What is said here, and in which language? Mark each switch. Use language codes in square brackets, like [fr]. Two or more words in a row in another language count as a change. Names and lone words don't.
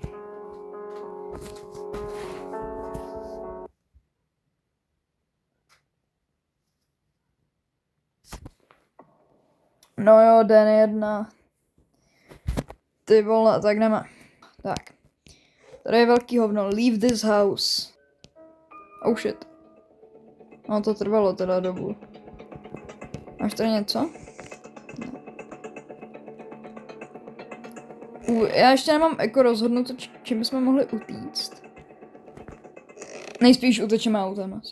[cs] No jo, den 1. Ty vole, tak jdeme. Tak. Tady je velký hovno. [en] Leave this house. Oh shit. [cs] No to trvalo teda dobu. Máš tady něco? Já ještě nemám jako rozhodnout, čím bychom mohli utíct. Nejspíš utečeme autem asi.